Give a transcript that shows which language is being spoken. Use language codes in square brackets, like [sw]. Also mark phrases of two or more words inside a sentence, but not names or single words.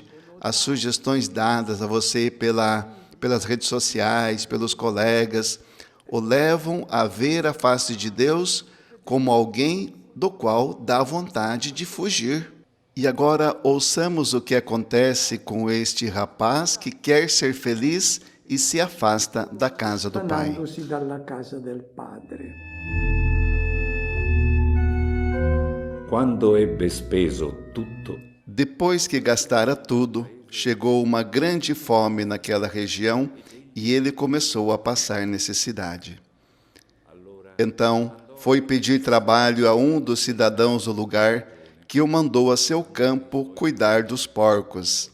[pt] As sugestões dadas a você pelas redes sociais, pelos colegas, o levam a ver a face de Deus como alguém do qual dá vontade de fugir. E agora ouçamos o que acontece com este rapaz que quer ser feliz e se afasta da casa do pai. [it] Allontanandosi dalla casa del padre. Quando ebbe speso tutto, [pt] Depois que gastara tudo, chegou uma grande fome naquela região e ele começou a passar necessidade. Então, foi pedir trabalho a um dos cidadãos do lugar, que o mandou a seu campo cuidar dos porcos.